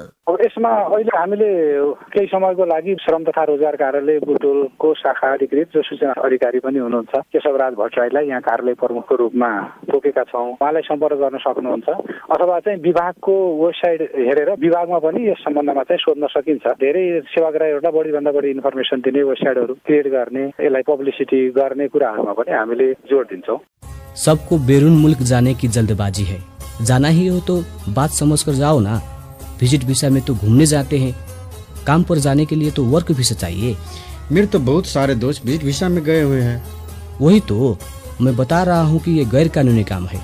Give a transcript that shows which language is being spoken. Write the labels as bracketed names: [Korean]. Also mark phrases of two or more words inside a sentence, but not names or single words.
[Nepali] अब यसमा अहिले हामीले केही समयको लागि श्रम तथा रोजगार कार्यालय बुटोलको शाखा अधिकृत जो सूचना अधिकारी पनि हुनुहुन्छ केशवराज भट्टराईलाई यहाँ कार्यालय प्रमुखको रूपमा तोकेका छौँ। उहाँलाई सम्पर्क गर्न सक्नुहुन्छ अथवा चाहिँ विभागको वेबसाइट हेरेर विभागमा पनि यस सम्बन्धमा चाहिँ सोध्न सकिन्छ। धेरै सेवाग्राहीहरूलाई बढीभन्दा बढी इन्फर्मेसन दिने वेबसाइटहरू क्रिएट गर्ने, यसलाई पब्लिसिटी गर्ने कुराहरूमा पनि हामीले जोड दिन्छौँ। [Hindi] सबको बैरून मुल्क जाने की जल्दबाजी है, जाना ही हो तो बात समझ कर जाओ ना। [English] visit visa [Hindi] में तो घूमने जाते हैं, काम पर जाने के लिए तो [English] work visa [Hindi] चाहिए। मेरे तो बहुत सारे दोस्त [English] visit visa [Hindi] में गए हुए हैं। वही तो मैं बता रहा हूँ कि ये गैर कानूनी काम है।